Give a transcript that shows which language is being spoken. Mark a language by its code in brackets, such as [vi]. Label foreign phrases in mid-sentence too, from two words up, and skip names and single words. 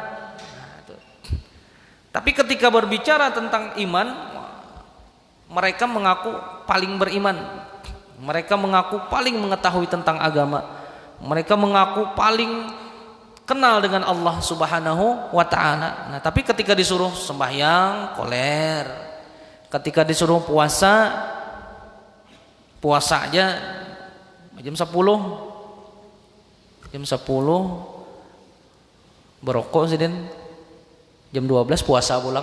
[id] Tapi ketika berbicara tentang iman, mereka mengaku paling beriman, mereka mengaku paling mengetahui tentang agama, mereka mengaku paling kenal dengan Allah [ar] سبحانه وتعالى. [id] Nah, tapi ketika disuruh sembahyang, koler. Ketika disuruh puasa aja jam 10 berokok sih, dan jam 12 puasa pulang.